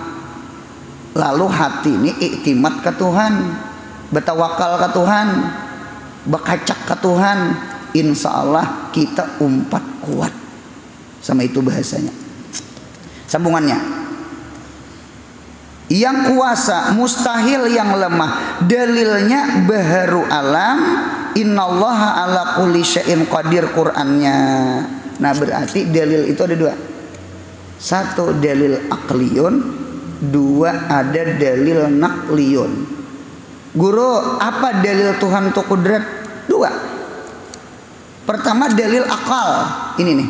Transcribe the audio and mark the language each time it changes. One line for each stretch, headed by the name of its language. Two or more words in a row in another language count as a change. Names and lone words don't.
Banjar: Lalu hati ini iktimat ke Tuhan, bertawakal ke Tuhan, berkacak ke Tuhan.
Arabic: إن شاء الله
Banjar: kita umpat kuat. Sama itu bahasanya. Sambungannya. Yang kuasa mustahil yang lemah. Dalilnya baharu alam.
Arabic: إن الله على كل شيء قدير Qur'annya.
Banjar: Nah berarti dalil itu ada dua. Satu dalil akliyun. Dua ada dalil nakliyun. Guru, apa dalil Tuhan untuk kudrat? Dua. Pertama dalil akal. Ini nih.